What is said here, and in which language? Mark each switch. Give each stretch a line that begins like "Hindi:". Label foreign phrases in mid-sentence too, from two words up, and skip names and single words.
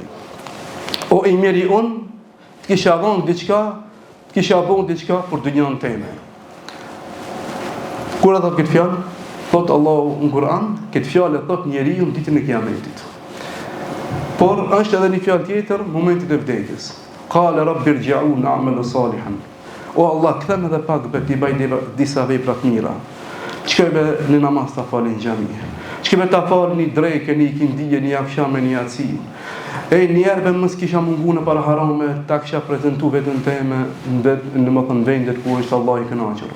Albanian: O i miri unë, të kisha dhënë diçka, të kisha bënë diçka për dunjën time. Kur e thot këtë fjalë, thot Allahu në Kur'an, këtë fjalë e thot njeriu në ditën e Kiametit. Por është edhe një fjalë tjetër në momentin e vdekjes.
Arabic: قال رب ارجعون أعمل صالحا.
Albanian: O Allah, kthem edhe pak ti bëj disa vepra të mira. Çka në namaz ta falin xhami. Çka ta falni drekë, një ikindije, një akşam, një yatsi. Njerëve mos kisha mungu në para harame, ta kisha prezentu vetën teme në vendet ku është Allah i kënaqur.